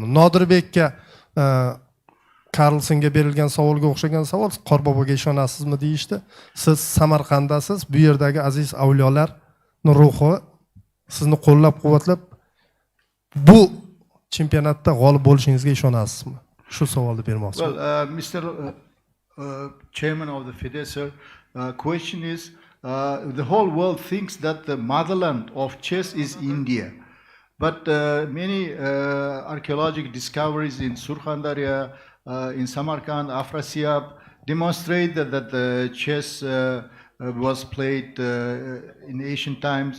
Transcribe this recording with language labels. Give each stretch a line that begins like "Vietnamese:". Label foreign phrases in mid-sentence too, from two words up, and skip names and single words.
Uzbek: Nodirbekka Carlsonga berilgan savolga o'xshagan savol, Qorboboga ishonasizmi deyishdi. Siz Samarqanddasiz, bu yerdagi aziz avliyolarning ruhi sizni qo'llab-quvvatlab bu chempionatda g'olib bo'lishingizga ishonasizmi? Shu savolni bermoqchiman.
English: Well, Mr. Chairman of the FIDE, sir, question is, the whole world thinks that the motherland of chess is India. But many archaeological discoveries in Surxondaryo, in Samarkand, Afrasiyab demonstrate that the chess was played in ancient times.